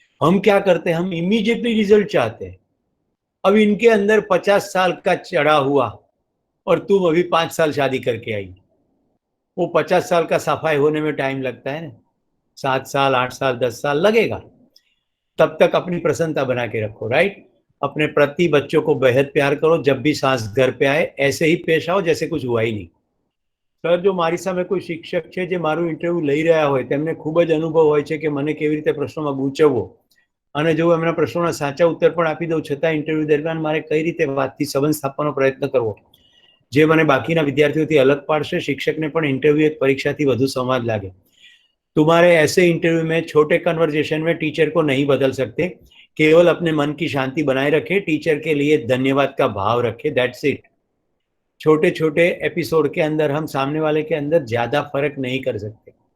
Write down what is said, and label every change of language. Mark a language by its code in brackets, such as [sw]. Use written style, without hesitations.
[hi] हम क्या करते हैं, हम इमीडिएटली रिजल्ट चाहते हैं। अब इनके अंदर 50 साल का चढ़ा हुआ और तुम अभी 5 साल शादी करके आई, वो 50 साल का सफाई होने में टाइम लगता है ना, 7 साल 8 साल 10 साल लगेगा। तब तक अपनी प्रसन्नता बना के रखो। राइट, अपने प्रति बच्चों को बेहद प्यार करो। जब भी सांस घर पे आए ऐसे ही पेश आओ जैसे कुछ हुआ ही नहीं। [gu] સર, જો મારી સામે કોઈ શિક્ષક છે જે મારું ઇન્ટરવ્યુ લઈ રહ્યા હોય, તેમને ખૂબ જ અનુભવ હોય છે કે મને કેવી રીતે પ્રશ્નોમાં ગૂંચવવો, અને જો એમના પ્રશ્નોના સાચા ઉત્તર પણ આપી દઉં છતાં ઇન્ટરવ્યુ દરમિયાન મારે કઈ રીતે વાતથી સંબંધ સ્થાપવાનો પ્રયત્ન કરવો, જે મને બાકીના વિદ્યાર્થીઓથી અલગ પાડશે, શિક્ષકને પણ ઇન્ટરવ્યુ એક પરીક્ષાથી વધુ સંવાદ લાગે। [hi] तुम्हारे ऐसे इंटरव्यू में छोटे कन्वर्जेशन में टीचर को नहीं बदल सकते, केवल अपने मन की शांति बनाए रखे, टीचर के लिए धन्यवाद का भाव रखे, [en] That's it. [hi] छोटे छोटे एपिसोड के अंदर हम सामने वाले के अंदर ज्यादा फर्क नहीं कर सकते।